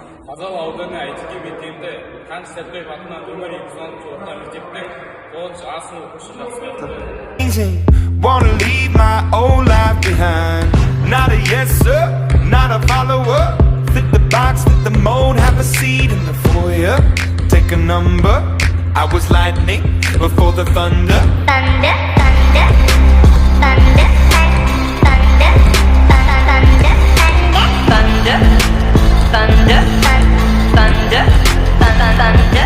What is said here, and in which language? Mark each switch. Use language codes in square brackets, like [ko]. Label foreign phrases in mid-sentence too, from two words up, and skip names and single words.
[kk] Казал ауданы ITG мектебінде таныс сәтбаев атынан нөмір 206 орта мектептің 9-шы А сынып оқушы жақсы. [en] Wanna leave my old life behind. Not a yes sir, not a follower. Fit the box, fit the mold, have a seat in the foyer. Take a number. I was lightning before the thunder. Thunder, thunder, thunder, thunder, thunder, thunder, thunder, thunder, thunder,